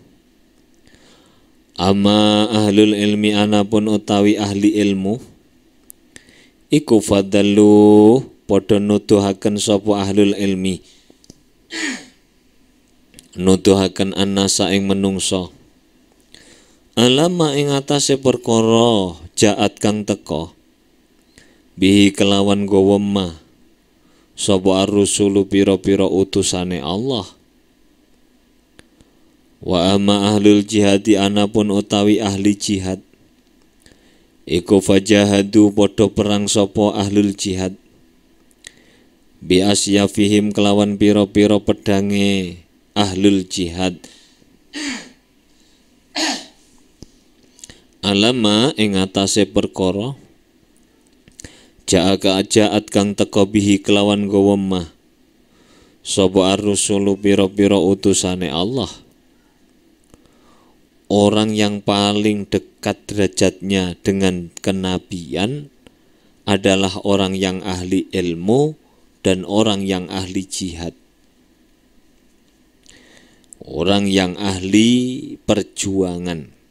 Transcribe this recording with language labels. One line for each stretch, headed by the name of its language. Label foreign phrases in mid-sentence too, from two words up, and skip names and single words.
Arabic: أما أهل العلم
Javanese: anapun utawi ahli ilmu iku fadallu padha nuduhaken sapa
Arabic: أهل العلم,
Javanese: nuduhaken annasa ing menungso, alama ing atase perkara jaat kang teka bihi kelawan gawa ma sapa ar-rusulu pira-pira utusane Allah.
Arabic: وأما أهل الجهاد
Javanese: anapun utawi ahli jihad iku fajahadu padha perang sapa
Arabic: أهل الجهاد بأسيافهم
Javanese: kelawan pira-pira pedange ahlul jihad, alama ing atase perkara jaat kang teka bihi kelawan gawa mah sapa ar-rusulu pira-pira utusane Allah.
Indonesian: Orang yang paling dekat derajatnya dengan kenabian adalah orang yang ahli ilmu dan orang yang ahli jihad, orang yang ahli perjuangan.